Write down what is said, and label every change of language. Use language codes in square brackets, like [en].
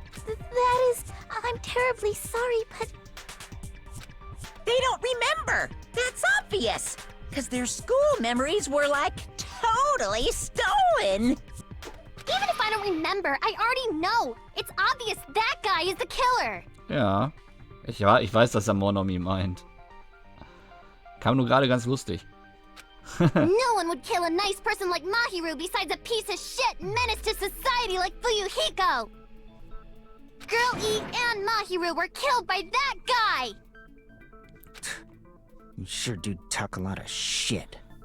[en] That is... I'm terribly sorry, but... They don't remember. That's obvious. Because their school memories were, like, totally stolen. Even if I don't remember, I already know. It's obvious that guy is the killer. [de] Ja. Ich weiß, dass er Monomi meint. Kam nur gerade ganz lustig. [en] No one would kill a nice person like Mahiru besides a piece of shit menace to society like Fuyuhiko. Girl E and Mahiru were killed by that guy. You sure do talk a lot of shit.